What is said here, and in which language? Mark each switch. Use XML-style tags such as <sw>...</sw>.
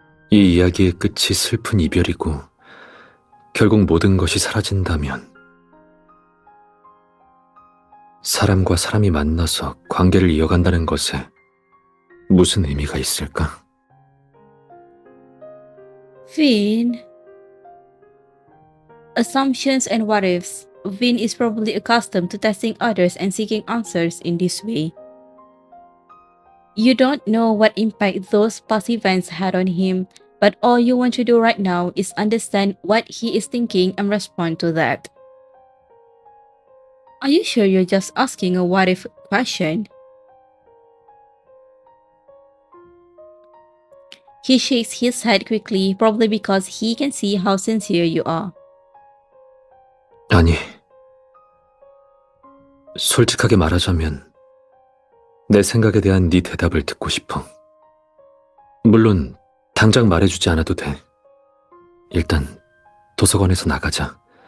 <ko>이 이야기의 끝이 슬픈 이별이고 결국 모든 것이 사라진다면 사람과 사람이 만나서 관계를 이어간다는 것에 무슨 의미가 있을까?</ko> <en>Vin. Assumptions and what ifs. Vin is probably accustomed to testing others and seeking answers in this way. You don't know what impact those past events had on him, but all you want to do right now is understand what he is thinking and respond to that. Are you sure you're just asking a what if question? He shakes his head quickly, probably because he can see how sincere you are.</en> <ko>아니, 솔직하게 말하자면 내 생각에 대한 네 대답을 듣고 싶어. 물론 당장 말해주지 않아도 돼. 일단 도서관에서 나가자.</ko>